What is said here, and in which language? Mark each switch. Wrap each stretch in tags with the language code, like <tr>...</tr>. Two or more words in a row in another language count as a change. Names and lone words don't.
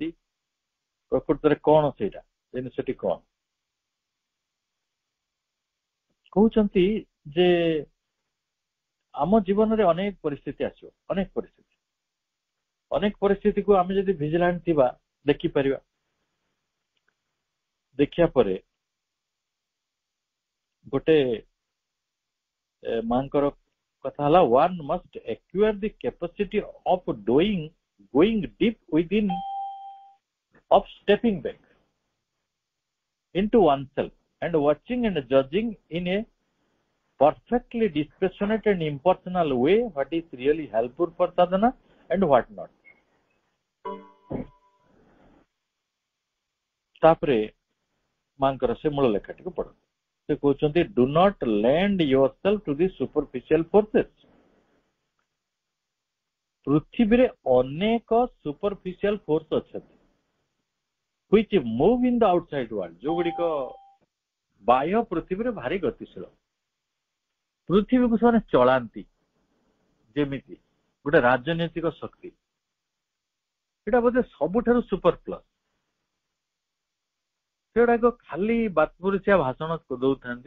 <or>ପ୍ରକୃତରେ କଣ ସେଇଟା ଜିନିଷଟି କଣ କହୁଛନ୍ତି ଯେ ଆମ ଜୀବନରେ ଅନେକ ପରିସ୍ଥିତି ଆସିବ, ଅନେକ ପରିସ୍ଥିତିକୁ ଆମେ ଯଦି ଭିଜିଲାଣ୍ଟ ଥିବା ଦେଖିପାରିବା। ଦେଖିବା ପରେ ଗୋଟେ ମାଙ୍କର କଥା ହେଲା,</or> <en>one must acquire the capacity of going deep within, of stepping back into oneself and watching and judging in a perfectly dispassionate and impersonal way what is really helpful for sadhana and what not.</en> <or>ତାପରେ ମାଙ୍କର ସେ ମୂଳ ଲେଖାଟିକୁ ପଢ। ସେ କହୁଛନ୍ତି,</or> <en>do not lend yourself to the superficial forces.</en> <or>ପୃଥିବୀରେ ଅନେକ</or> <en>superficial force</en> <or>ଅଛନ୍ତି,</or> <en>which move in the outside world,</en> <or>ଯୋଉଗୁଡିକ ବାହ୍ୟ ପୃଥିବୀରେ ଭାରି ଗତିଶୀଳ। ପୃଥିବୀକୁ ସେମାନେ ଚଳାନ୍ତି ଯେମିତି ଗୋଟେ ରାଜନୈତିକ ଶକ୍ତି। ଏଇଟା ବୋଧେ ସବୁଠାରୁ</or> <en>super plus.</en> <or>ସେଗୁଡାକ ଖାଲି ବାତପୁରୁଷିଆ ଭାଷଣ ଦଉଥାନ୍ତି।</or>